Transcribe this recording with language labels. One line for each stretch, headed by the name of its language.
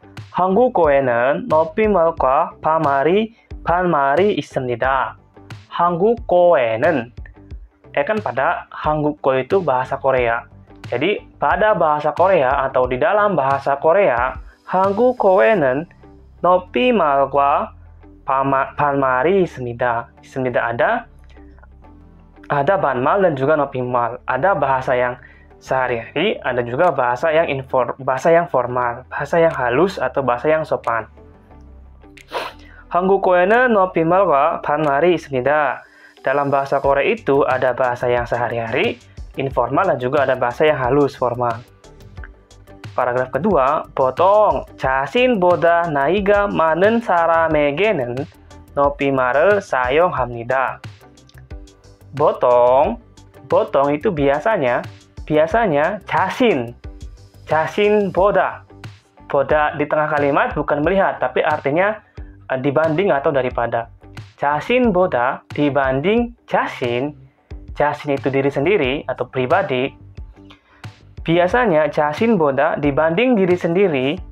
Korean: 한국어에는 높임말과 반말이 있습니다. 한국어에는,
Indonesian: kan pada 한국어 itu bahasa Korea. Jadi pada bahasa Korea atau di dalam bahasa Korea,
Korean: 한국어에는 높임말과 반말이 있습니다. 있습니다
Indonesian: ada banmal dan juga 높임말. Ada bahasa yang sehari-hari, ada juga bahasa yang formal, bahasa yang halus atau bahasa yang sopan.
Korean: 한국어에는 높임말과 반말이 있습니다.
Indonesian: Dalam bahasa Korea itu ada bahasa yang sehari-hari, informal, dan juga ada bahasa yang halus, formal. Paragraf kedua,
Korean: 보통 자신보다 나이가 많은 사람에게는 높임말을 사용합니다. 보통
Indonesian: itu biasanya boda di tengah kalimat bukan melihat, tapi artinya dibanding atau daripada.
Korean: 자신보다
Indonesian: dibanding
Korean: 자신.
Indonesian: 자신 itu diri sendiri atau pribadi. Biasanya
Korean: 자신보다
Indonesian: dibanding diri sendiri.